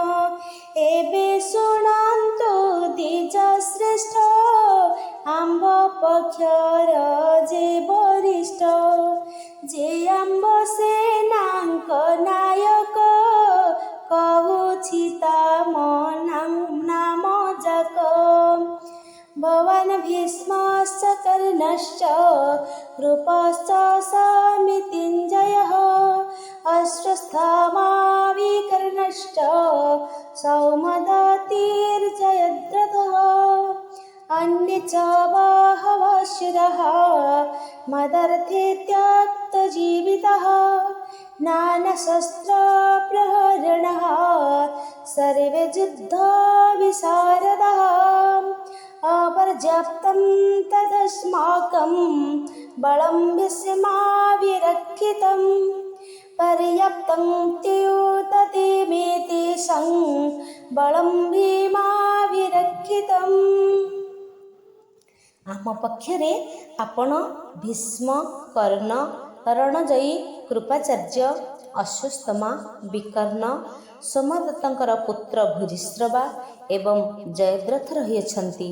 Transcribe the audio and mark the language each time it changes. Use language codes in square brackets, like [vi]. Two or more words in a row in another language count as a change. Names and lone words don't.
[or] ଏବେ ଶୁଣନ୍ତୁ ଦ୍ୱିଜଶ୍ରେଷ୍ଠ, ଆମ୍ଭ ଯେ ଆମ୍ବ ସେନାଙ୍କ ନାୟକ କହୁଛି ତାମ ନାମ ଯାକ। [sa] ଭବାନ ଭୀଷ୍ମଶ୍ଚ କର୍ଣ୍ଣଶ୍ଚ କୃପଶ୍ଚ ସମିତିଞ୍ଜୟଃ ଅଶ୍ୱତ୍ଥାମା विकर्णश्च सौमदत्तिर्जयद्रथः अन्ये च बहवः शूराः मदर्थे त्यक्तजीवितः नानाशस्त्रप्रहरणः सर्वे युद्धविशारदः अपर्याप्तं तदस्माकं बलं भीष्माभिरक्षितम् पर्याप्तं त्युततिमेतेषां बलं भीमाभिरक्षितम्। [or] ଆମ ପକ୍ଷରେ ଆପଣ ଭୀଷ୍ମ, କର୍ଣ୍ଣ, ରଣଜୟୀ, କୃପାଚାର୍ଯ୍ୟ, ଅଶ୍ୱତ୍ଥାମା, ବିକର୍ଣ୍ଣ, ସୋମଦତ୍ତଙ୍କର ପୁତ୍ର ଭୂରିଶ୍ରବା ଏବଂ ଜୟଦ୍ରଥ ରହିଅଛନ୍ତି।